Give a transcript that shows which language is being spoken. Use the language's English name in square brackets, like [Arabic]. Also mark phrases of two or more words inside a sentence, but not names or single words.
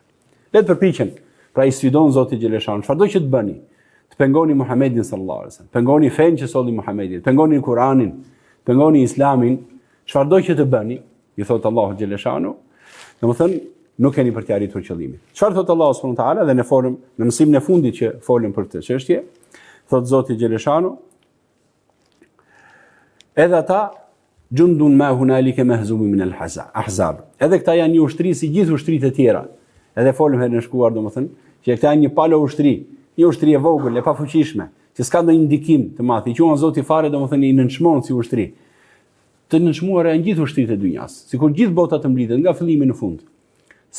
[Albanian] Le të përpiqen, pra i sfidon Zoti xhaleshan, çfarëdo që të bëni, të pengoni Muhamedit [Arabic] صلى الله عليه وسلم, [Albanian] pengoni fen që solli Muhamedi, pengoni Kur'anin, pengoni Islamin, çfarëdo që të bëni, i thot Allahu xhaleshanu, domethënë nuk keni për të arritur qëllimin. Çfarë thot Allahu [Arabic] سبحانه وتعالى [Albanian] dhe ne folëm në mësimin e fundit që folëm për këtë çështje, thot Zoti xhaleshanu, edhe ata [Arabic] جند ما هنالك مهزوم من الأحزاب. [Albanian] Edhe këta janë një ushtri si gjithë ushtrit e tjera. Edhe folëm herën e shkuar domethënë, që këta janë një palo ushtri, një ushtri e vogël, e pafuqishme, që s'ka ndonjë ndikim të madh. I quan Zoti fare domethënë i nënçmon si ushtri. Të nënçmuar janë gjithë ushtrit e dynjas, sikur gjithë bota të mblidhet nga fillimi në fund.